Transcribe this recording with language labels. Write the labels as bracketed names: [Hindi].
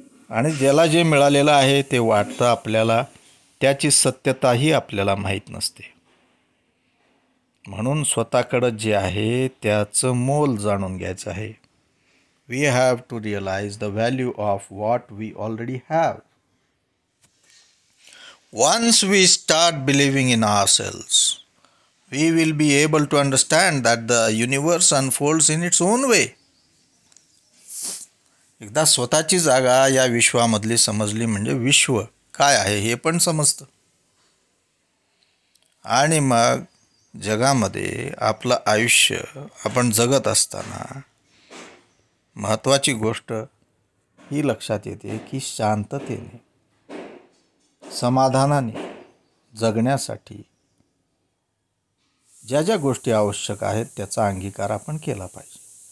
[Marathi] आणि ज्याला जे मिळालेलं आहे ते वाटतं आपल्याला, त्याची सत्यताही आपल्याला माहीत नसते. म्हणून स्वतःकडं जे आहे त्याचं मोल जाणून घ्यायचं आहे. [English] We have to realise the value of what we already have. Once we start believing in ourselves, we will be able to understand that the universe unfolds in its own way. [Marathi] एकदा स्वतःची जागा या विश्वामधली समजली म्हणजे विश्व काय आहे हे पण समजतं. आणि मग जगामध्ये आपलं आयुष्य आपण जगत असताना महत्त्वाची गोष्ट ही लक्षात येते की शांततेने, समाधानाने जगण्यासाठी ज्या ज्या गोष्टी आवश्यक आहेत त्याचा अंगीकार आपण केला पाहिजे.